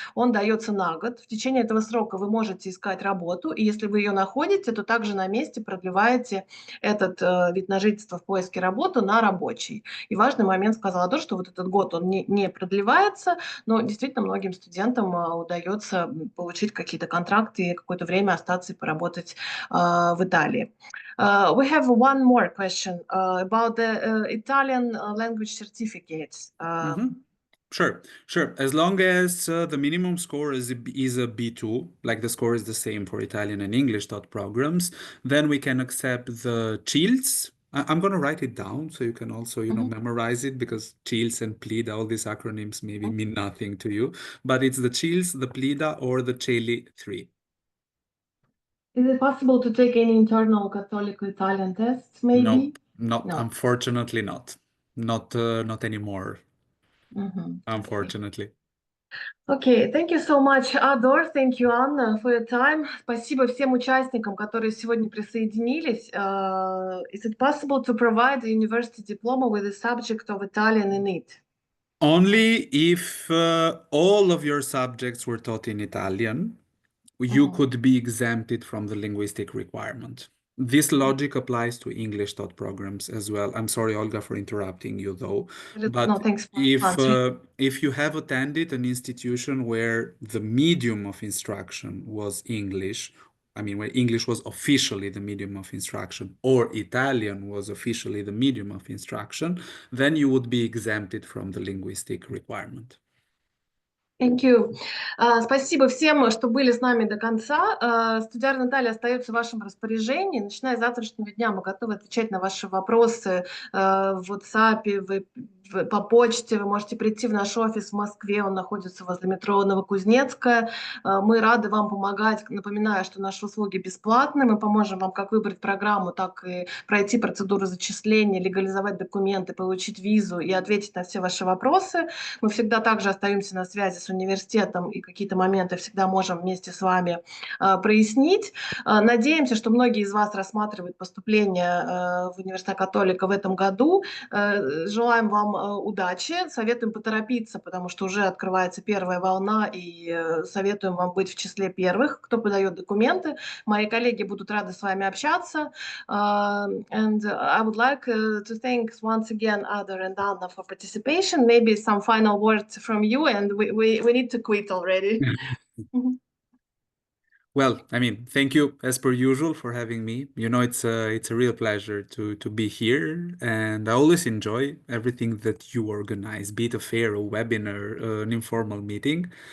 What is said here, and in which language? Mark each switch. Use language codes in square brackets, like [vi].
[ru] Он дается на год. В течение этого срока вы можете искать работу, и если вы ее находите, то также на месте продлеваете этот вид на жительство в поиске работы на рабочий. И важный момент сказала то, что вот этот год он не продлевается, но действительно многим студентам удается получить какие-то контракты и какое-то время остаться и поработать в Италии. [en] We have one more question about the Italian language certificates. Sure. As long as the minimum score is a B2, like the score is the same for Italian and English taught programs, then we can accept the CILS. I'm going to write it down so you can also, memorize it, because CILS and PLIDA, all these acronyms maybe mean nothing to you. But it's the CILS, the PLIDA, or the CELI 3. Is it possible to take any internal Cattolic Italian tests, maybe? No, No. unfortunately not. Not anymore. Unfortunately. Okay, thank you so much, Ador. Thank you, Anna, for your time. [ru] Спасибо всем участникам, которые сегодня присоединились. [en] Is it possible to provide a university diploma with the subject of Italian in it? Only if all of your subjects were taught in Italian, you could be exempted from the linguistic requirement. This logic applies to English taught programs as well. I'm sorry, Olga, for interrupting you, though. But no, thanks for answering. if you have attended an institution where the medium of instruction was English, where English was officially the medium of instruction, or Italian was officially the medium of instruction, then you would be exempted from the linguistic requirement. Thank you. [ru] Спасибо всем, что были с нами до конца. Студия Наталья остается в вашем распоряжении. Начиная с завтрашнего дня мы готовы отвечать на ваши вопросы в WhatsApp, в по почте, вы можете прийти в наш офис в Москве, он находится возле метро Новокузнецкая. Мы рады вам помогать. Напоминаю, что наши услуги бесплатны. Мы поможем вам как выбрать программу, так и пройти процедуру зачисления, легализовать документы, получить визу и ответить на все ваши вопросы. Мы всегда также остаемся на связи с университетом и какие-то моменты всегда можем вместе с вами прояснить. Надеемся, что многие из вас рассматривают поступление в Университет Католика в этом году. Желаем вам удачи, советуем поторопиться, потому что уже открывается первая волна, и советуем вам быть в числе первых, кто подает документы. Мои коллеги будут рады с вами общаться. [en] And I would like to thank once again Adar and Anna for participation. Maybe some final words from you, and we need to quit already. Well, I mean, thank you as per usual for having me. You know, it's a real pleasure to be here, and I always enjoy everything that you organize, be it a fair, a webinar, an informal meeting.